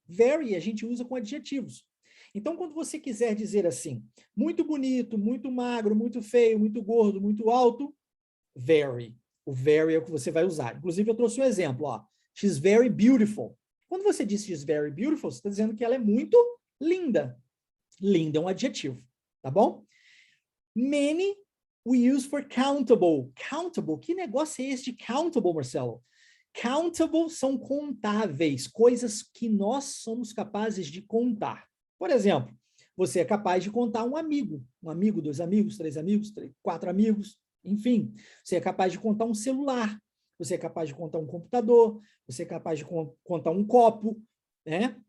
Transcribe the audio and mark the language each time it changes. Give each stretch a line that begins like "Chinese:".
Portuguese: Very a gente usa com adjetivos. Então, quando você quiser dizer assim, muito bonito, muito magro, muito feio, muito gordo, muito alto, very. O very é o que você vai usar. Inclusive, eu trouxe um exemplo, ó.
English: She's very beautiful.
Portuguese: Quando você diz
English: she's very beautiful,
Portuguese: você está dizendo que ela é muito linda. Linda é um adjetivo, tá bom?
English: Many we use for countable.
Portuguese: Countable, que negócio é esse de countable, Marcelo? Countable são contáveis, coisas que nós somos capazes de contar. Por exemplo, você é capaz de contar um amigo, 2 amigos, 3 amigos, 4 amigos, enfim. Você é capaz de contar um celular, você é capaz de contar um computador, você é capaz de contar um copo, né?